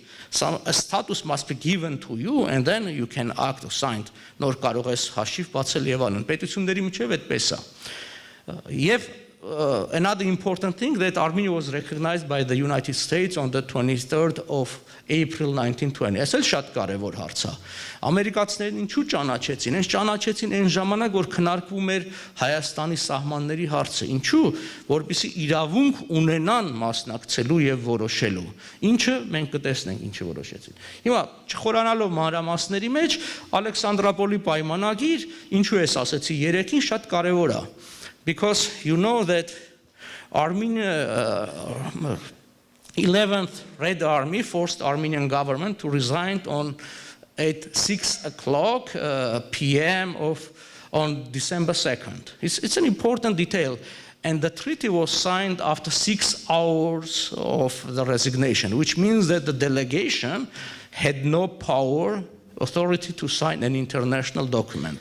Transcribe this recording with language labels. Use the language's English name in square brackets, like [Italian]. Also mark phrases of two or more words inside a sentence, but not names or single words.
[English] A status must be given to you and then you can act or sign. [Armenian] Նոր կարող ես հաշիվ բացել եւ այլն։ Պետությունների միջև այդպես է։ Եվ [English] another important thing that Armenia was recognized by the United States on the 23rd of April 1920. [Armenian] Այս էլ շատ կարևոր հարց է։ Ամերիկացիներն ինչու ճանաչեցին։ Հենց ճանաչեցին այն ժամանակ, որ քննարկվում էր Հայաստանի սահմանների հարցը։ Ինչու, որպեսզի իրավունք ունենան մասնակցելու եւ որոշելու։ Ինչը մենք կտեսնենք, ինչը որոշեցին։ Հիմա չխորանալով մանրամասների մեջ, Ալեքսանդրապոլի պայմանագիր, ինչու ես ասեցի երեքին, շատ կարևոր է։ [English] Because you know that Armenia 11th Red Army forced Armenian government to resign at 6 o'clock p.m. on December 2nd. It's an important detail. And the treaty was signed after 6 hours of the resignation, which means that the delegation had no authority to sign an international document.